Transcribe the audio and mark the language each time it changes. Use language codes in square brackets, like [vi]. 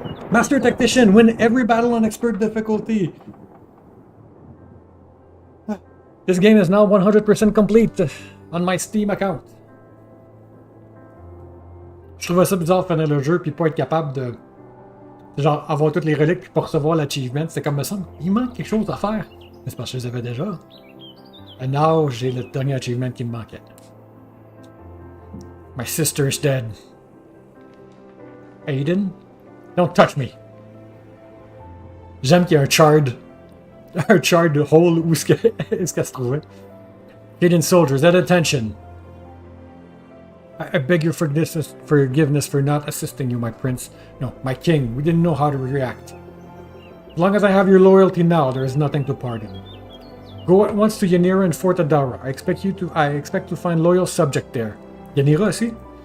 [en] Master Tactician, win every battle on expert difficulty. This game is now 100% complete on my Steam account. [fr] Je trouvais ça bizarre de finir le jeu puis pas être capable de genre avoir toutes les reliques puis pas recevoir l'achievement. C'est comme me semble, il manque quelque chose à faire. Mais c'est parce que je les avais déjà. Et now, j'ai le dernier achievement qui me manquait. [en] My sister is dead. Aiden? Don't touch me. [fr] J'aime qu'il y ait un charred. Un charred hole où est-ce qu'elle se trouvait. [en] Hidden soldiers, at attention. I beg your forgiveness for not assisting you, my prince. No, my king. We didn't know how to react. As long as I have your loyalty now, there is nothing to pardon. Go at once to Yanira and Fort Adara. I expect to find loyal subject there. [fr] Yanira aussi?